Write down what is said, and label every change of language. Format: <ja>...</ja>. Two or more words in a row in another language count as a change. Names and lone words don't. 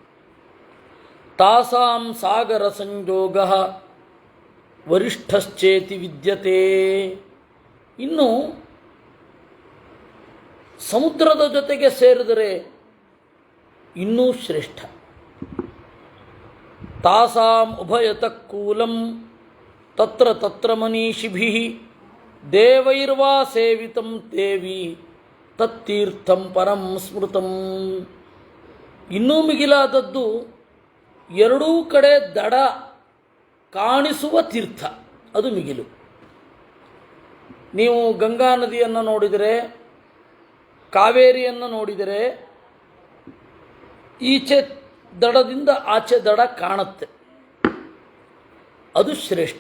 <sa>ತಾಸಾಂ ಸಾಗರ ಸಂಯೋಗ ವರಿಷ್ಠಶ್ಚೇತಿ ವಿದ್ಯತೆ.</sa> <kn>ಇನ್ನು ಸಮುದ್ರದ ಜೊತೆಗೆ ಸೇರಿದರೆ ಇನ್ನೂ ಶ್ರೇಷ್ಠ.</kn> <sa>ತಾಸಾಂ ಉಭಯತಃ ಕೂಲಂ ತತ್ರ ತತ್ರ ಮನೀಷಿಭಿಃ ದೇವೈರ್ವಾ ಸೇವಿತಂ ದೇವಿ ತತ್ತೀರ್ಥಂ ಪರಂ ಸ್ಮೃತಂ.</sa> <kn>ಇನ್ನೂ ಮಿಗಿಲಾದದ್ದು ಎರಡೂ ಕಡೆ ದಡ ಕಾಣಿಸುವ ತೀರ್ಥ, ಅದು ಮಿಗಿಲು. ನೀವು ಗಂಗಾ ನದಿಯನ್ನು ನೋಡಿದರೆ, ಕಾವೇರಿಯನ್ನು ನೋಡಿದರೆ ಈಚೆ ದಡದಿಂದ ಆಚೆ ದಡ ಕಾಣುತ್ತೆ, ಅದು ಶ್ರೇಷ್ಠ.</kn>